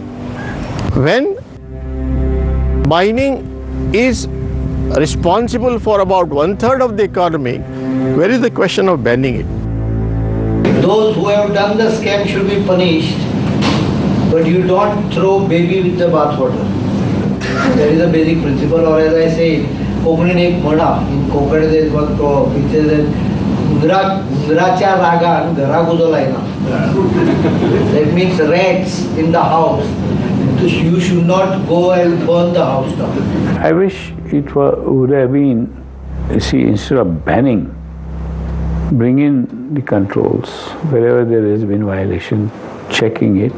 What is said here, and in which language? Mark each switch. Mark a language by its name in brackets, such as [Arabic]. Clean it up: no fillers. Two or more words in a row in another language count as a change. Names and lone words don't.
[English] When mining is responsible for about 1/3 of the economy, where is the question of banning it? Those who have done the scam should be punished, but you don't throw baby with the bathwater. That is a basic principle, or as I say, [Konkani] कोंकणीन एक म्हणा, [English] in Konkani there is one proverb, it says that [Konkani] उंदराच्या रागान घराक उजो लायना. [English] That means rats in the house. So you should not go and burn the house down. I wish it would have been, instead of banning, bring in the controls wherever there has been violation, checking it.